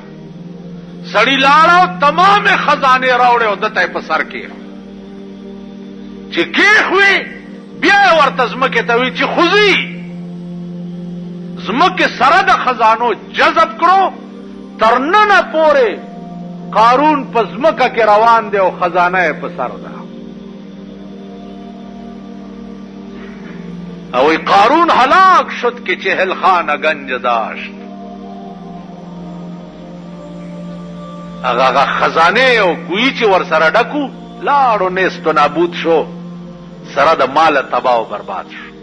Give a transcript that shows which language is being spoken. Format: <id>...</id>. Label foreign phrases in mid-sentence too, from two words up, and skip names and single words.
<ps>سړی لاړو تمام خزانه راوړي او دته په سر کې چې کېخوي بیا ورته زمکه ته وی چې خوزي زمکه سره د خزانو جذب کړو تر نن پورې قارون په زمکه کې روان دی او خزانه په سر ده.</ps> <fa>او قارون هلاک شد که چهل خانه گنج داشت.</fa> <ps>هغه خزانه او کوی چې ور سره ډکو لاړو</ps> <fa>نیست و نابود</fa> <ps>شو سره د مال تباہ و برباد شو.</ps>